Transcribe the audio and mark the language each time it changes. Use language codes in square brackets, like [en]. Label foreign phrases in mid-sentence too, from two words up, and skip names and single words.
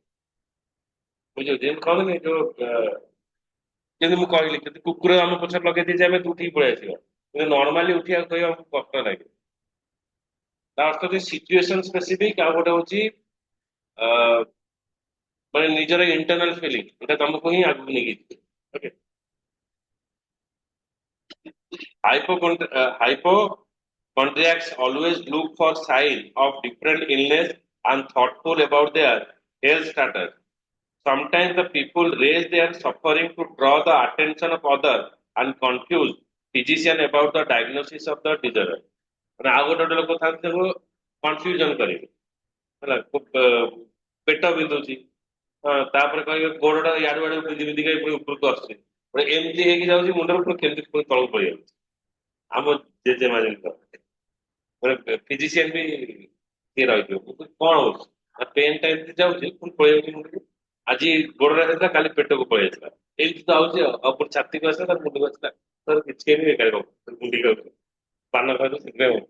[or] ବୁଝିଲ ଯେମିତି କଣ ନାଇଁ ଯୋଉ ଯେମିତି ମୁଁ କହିଲି ଯଦି କୁକୁର ଆମ ପଛରେ ଲଗେଇ ଦେଇଛି ଆମେ ଉଠିକି ପଳେଇ ଆସିବା, କିନ୍ତୁ ନର୍ମାଲି ଉଠିବାକୁ କହିବା ଆମକୁ କଷ୍ଟ ଲାଗେ। ତା ଅର୍ଥ ଯେ [en] situation specific, [or] ଆଉ ଗୋଟେ ହଉଛି ମାନେ ନିଜର [en] internal feeling [or] ଏଟା ତମକୁ ହିଁ ଆଗକୁ ନେଇକି ଯିବ। ଓକେ। [en] Hypochondriacs always look for signs of different illness and thoughtful about their health status. Sometimes the people raise their suffering to draw the attention of others and confuse physician about the diagnosis of the disorder. [or] ମାନେ ଆଉ ଗୋଟେ ଲୋକ ଥାନ୍ତି ତାକୁ କନଫ୍ୟୁଜନ କରିବେ ହେଲା, ପେଟ ବିନ୍ଧୁଛି, ହଁ ତାପରେ କହିବେ ଗୋଡଟା ଇଆଡୁ ଆଡୁ ବିନ୍ଧି ବିନ୍ଧିକା ପୁଣି ଉପରକୁ ଆସୁଛି, ପୁଣି ଏମିତି ହେଇକି ଯାଉଛି ମୁଣ୍ଡରେ ପୁଣି କେମିତି ପୁଣି ତଳକୁ ପଳେଇ ଯାଉଛି। ଆମ ଜେଜେମା ଯେମିତି ମାନେ ଫିଜିସିଆନ ବି କିଏ ରହିଥିବ, ମୁଁ କହିଲି, କଣ ହଉଛି ପେନ୍ ଟା ଏମିତି ଯାଉଛି ପୁଣି ପଳେଇ ଯାଉଛି ମୁଣ୍ଡକୁ, ଆଜି ଗୋଡରେ ହେଇଥିଲା କାଲି ପେଟକୁ ପଳେଇ ଆସିଲା, ଏମିତି ତ ଆଉଛି ଆଉ ପୁଣି ଛାତିକୁ ଆସିଲା ତାର ମୁଣ୍ଡକୁ ଆସିଲା, ତାର କିଛି ହେଇନି ବେକାର ମୁଣ୍ଡି ଖାଉଛି ପାନ ଖାଉଛି ସେଥିପାଇଁ ହଉଛି।